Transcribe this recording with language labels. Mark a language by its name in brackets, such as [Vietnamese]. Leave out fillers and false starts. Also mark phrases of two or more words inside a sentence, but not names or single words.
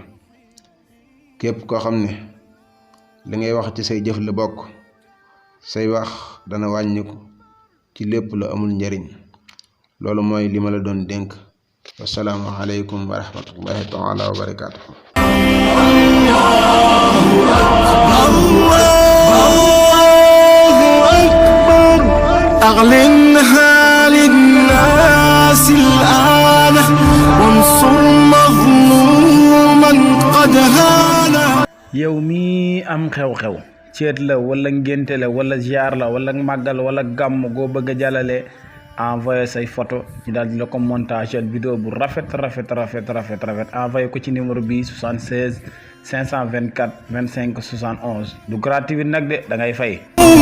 [Wolof] képp koo xam ne li ngay wax ci say jëf la bokk say wax dana wàññiku ci lépp lu amul njariñ. loolu mooy li ma la doon dénk. [Arabic] والسلام عليكم ورحمة الله تعالى وبركاته. أعلنها للناس الآن وانصر مظلوما قد هان. [Wolof] yow mi am xew-xew ceet la wala ngénte la wala ziar la wala màggal wala gàmm goo bëgg a jàllale envoyé say photo ñu daal di la ko [French] montage vidéo [Wolof] bu rafet envoyé ko ci numéro bi 76 524 25 71 du gratuit nag de da ngay fay.